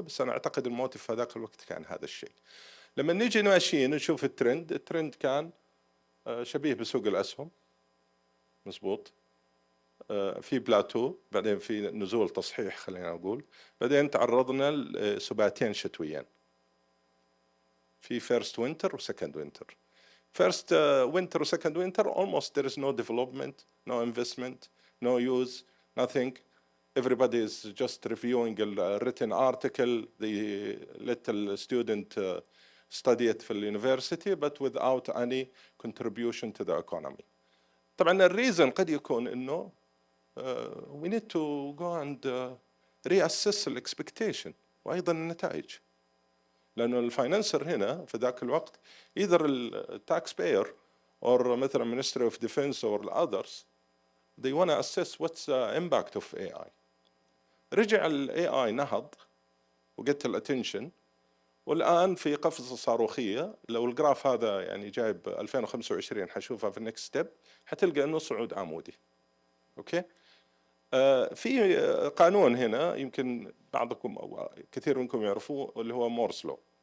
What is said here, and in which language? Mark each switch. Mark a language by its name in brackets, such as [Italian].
[Arabic] بس أنا أعتقد الموتيف في ذاك الوقت كان هذا الشيء. لما نيجي ماشيين نشوف الترند كان شبيه بسوق الأسهم، مزبوط. في بلاتو، بعدين في نزول تصحيح خلينا نقول، بعدين تعرضنا لسباتين شتويين، في [English] first winter [Arabic] و [English] second winter. first winter و second winter almost there is no development, no investment, no use, nothing. Everybody is just reviewing a written article, the little student study it [Arabic] في اليونيفرسيتي [English] but without any contribution to the economy. [Arabic] طبعا الريزن قد يكون انه [English] we need to go and reassess the expectation [Arabic] وأيضا النتائج، لأنه الفاينانسر هنا في ذاك الوقت [English] either [Arabic] التاكس باير [English] or [Arabic] مثلا [English] Ministry of Defense or others they want to assess what's the impact of AI. [Arabic] رجع ال AI نهض وقت الاتنشن، والآن في قفزة صاروخية. لو الجراف هذا يعني جايب 2025 حشوفها في النكست ستيب، حتلقى إنه صعود عمودي. أوكي. في قانون هنا يمكن بعضكم أو كثير منكم يعرفوه، اللي هو مورس لو.